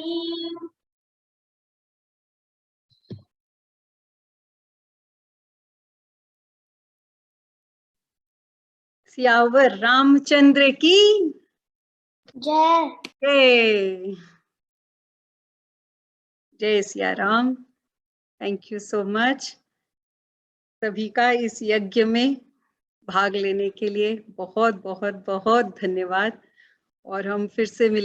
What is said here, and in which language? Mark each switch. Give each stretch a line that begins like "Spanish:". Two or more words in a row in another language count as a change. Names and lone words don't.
Hindi: सियावर रामचंद्र की जय। जय। जय सिया राम।
English: thank you so much
Hindi: सभी का इस यज्ञ में भाग लेने के लिए बहुत बहुत बहुत धन्यवाद। और हम फिर से मिलेंगे।